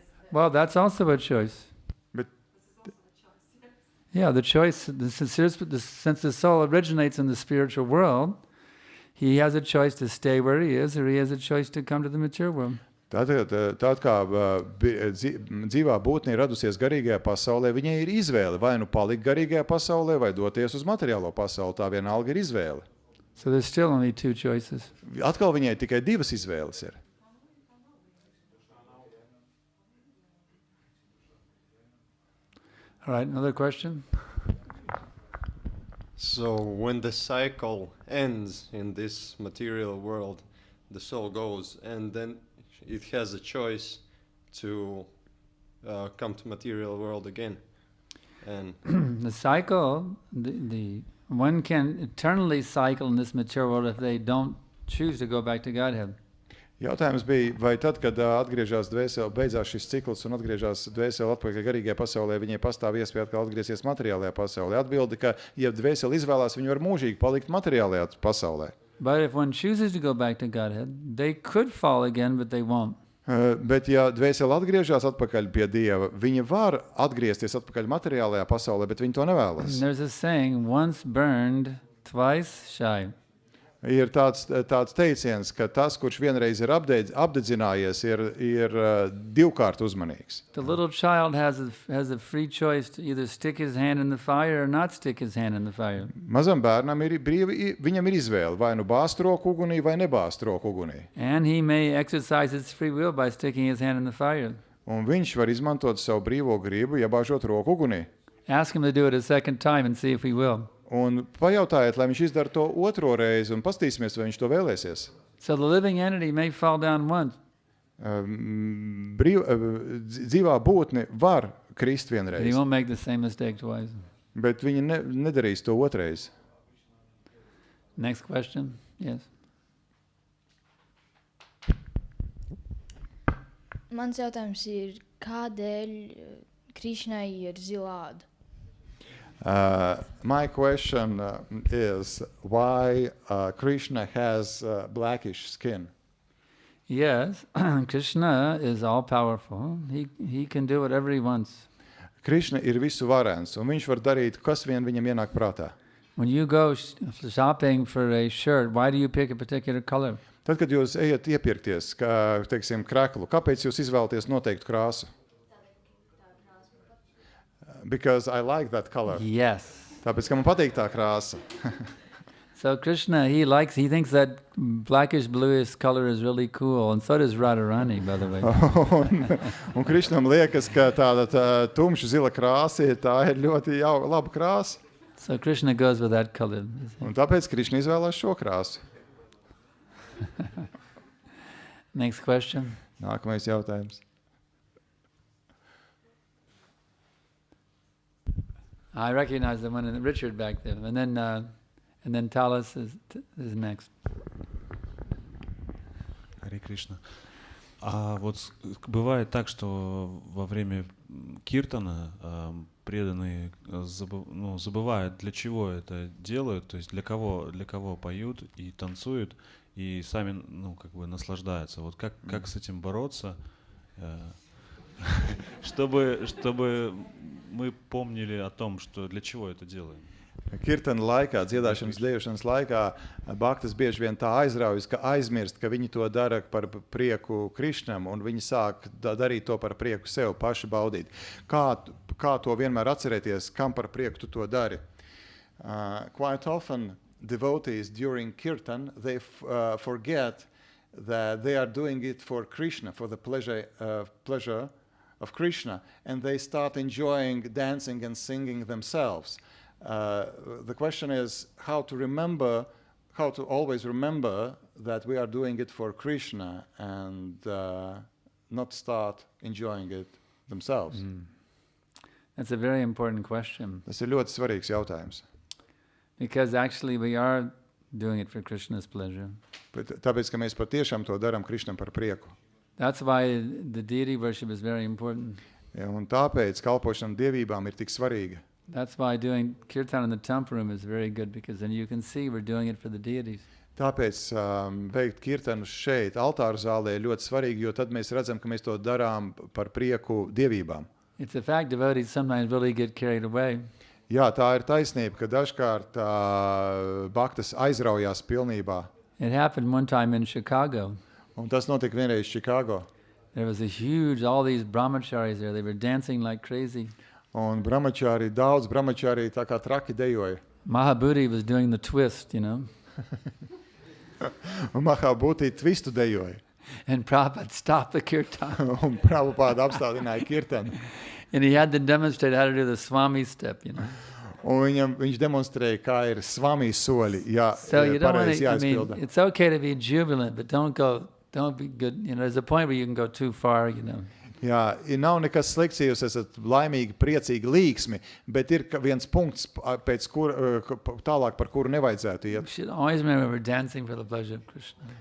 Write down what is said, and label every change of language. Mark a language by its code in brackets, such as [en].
[en] Well, that's also a choice. but Yeah, the choice, since the soul originates in the spiritual world, he has a choice to stay where he is, or he has a choice to come to the material world. [lv] Tād kā dzīvā būtne ir radusies garīgajā pasaulē, viņai ir izvēle vai nu palikt garīgajā pasaulē, vai doties uz materiālo pasauli. Tā vienalga ir izvēle. [en] So there's still only two choices. [lv] Atkal viņai tikai divas izvēles ir. [en] All right, another question? So when the cycle ends in this material world, the soul goes, and then it has a choice to come to material world again. And The cycle, the one can eternally cycle in this material world if they don't choose to go back to Godhead. [lv] Jautājums bija, vai tad, kad atgriežas dvēsele, beidzās šis cikls un atgriežas dvēsele atpakaļ garīgajā pasaulē, viņai pastāv iespēja atkal atgriezties materiālajā pasaulē. Atbildi, ka, ja dvēsele izvēlās, viņi var mūžīgi palikt materiālajā pasaulē. [en] But if one chooses to go back to Godhead, they could fall again, but they won't. [lv] Bet, ja dvēsele atgriežas atpakaļ pie Dieva, viņa var atgriezties atpakaļ materiālajā pasaulē, bet viņi to nevēlas. [en] There's a saying, once burned, twice shy. [lv] Ir tāds teiciens, ka tas, kurš vienreiz ir apdedzinājies, ir divkārt uzmanīgs. [en] The little child has a free choice to either stick his hand in the fire or not stick his hand in the fire. [lv] Mazam bērnam ir brīvi, viņam ir izvēle, vai nu bāzt roku ugunī, vai nebāzt roku ugunī. [en] And he may exercise his free will by sticking his hand in the fire. [lv] Un viņš var izmantot savu brīvo gribu, iebāžot roku ugunī. [en] Ask him to do it a second time and see if he will. [lv] Un pajautājiet, lai viņš izdara to otro reizi, un pastīsimies, vai viņš to vēlēsies. [en] So the living entity may fall down once, [lv] Dzīvā būtne var krist [en] but he [lv] vienreiz, [en] won't make the same mistake twice. [lv] bet viņa nedarīs to otrais. [en] Next question? Yes. [lv] Mans jautājums ir, kādēļ Krišnai ir zilāda? [en] My question is why Krishna has blackish skin. Yes, Krishna is all-powerful. He can do whatever he wants. [lv] Krishna ir visu varens, un viņš var darīt, kas vien viņam ienāk prātā. [en] When you go shopping for a shirt, why do you pick a particular color? [lv] Tad, kad jūs ejat iepirkties, kā, teiksim, kreklu, kāpēc jūs izvēlaties noteiktu krāsu? [en] Because I like that color. Yes. [lv] Tāpēc, ka man patīk tā krāsa. [en] So Krishna, he thinks that blackish bluish color is really cool, and so does Radharani, by the way. [lv] un Krishnam liekas, ka tāda tumša zila krāsa tā ir ļoti laba krāsa. [en] So Krishna goes with that color. [lv] Un tāpēc Krishna izvēlās šo krāsu. [en] Next question. [lv] Nākamais jautājums. [en] I recognize the one in Richard back there, and then Talas is next. [ru] Харе Кришна. А вот бывает так, что во время киртана преданные забывают, для чего это делают, то есть для кого поют и танцуют, и сами наслаждаются. Вот как с этим бороться, чтобы мы помнили о том, что для чего это делаем. [lv] Kirtana laikā, dziedāšanas, dejošanas laikā, bhaktas bieži vien tā aizraujas, ka aizmirst, ka viņi to dara par prieku Krishnam, un viņi sāk darīt to par prieku sev paši baudīt. Kā to vienmēr atcerēties, kam par prieku tu to dari? [en] Quite often, devotees during kirtan, they forget that they are doing it for Krishna, for the pleasure of Krishna, and they start enjoying dancing and singing themselves. The question is how to always remember that we are doing it for Krishna and not start enjoying it themselves. That's a very important question. [lv] Tas ir ļoti svarīgs jautājums. [en] Because actually we are doing it for Krishna's pleasure. [lv] Tāpēc, ka mēs patiešām to darām Krishnam par prieku. [en] That's why the deity worship is very important. [lv] Ja, un tāpēc kalpošana dievībām ir tik svarīga. [en] That's why doing kirtan in the temple room is very good, because then you can see we're doing it for the deities. [lv] Tāpēc veikt kirtanu šeit, altāra zālē, ir ļoti svarīgi, jo tad mēs redzam, ka mēs to darām par prieku dievībām. [en] It's a fact devotees sometimes really get carried away. [lv] Jā, tā ir taisnība, ka dažkārt baktas aizraujās pilnībā. [en] It happened one time in Chicago. [lv] Un tas notika vienreiz Čikāgo. [en] There was a huge, all these brahmacharis there. They were dancing like crazy. [lv] Un brahmačāri, daudz brahmačāri tā kā traki dejoja. [en] Mahabhuti was doing the twist, you know. [lv] Un Mahabhuti twistu dejoja. [en] And Prabhupada stopped the kirtan. [lv] Un Prabhupada apstādināja kirtanu. [en] And he had to demonstrate how to do the Swami step, you know. [lv] Un viņš demonstrēja, kā ir svami soļi, [en] So you don't want [lv] pareizi [en] to, I mean, [lv] jāizpilda. [en] it's okay to be jubilant, but don't be good. You know, there's a point where you can go too far, you know. [lv] Jā, nav nekas slikts, ja jūs esat laimīgi, priecīgi, līksmi, bet ir viens punkts, pēc tālāk par kuru nevajadzētu [en] You [lv] iet. [en] should always remember we're dancing for the pleasure of Krishna.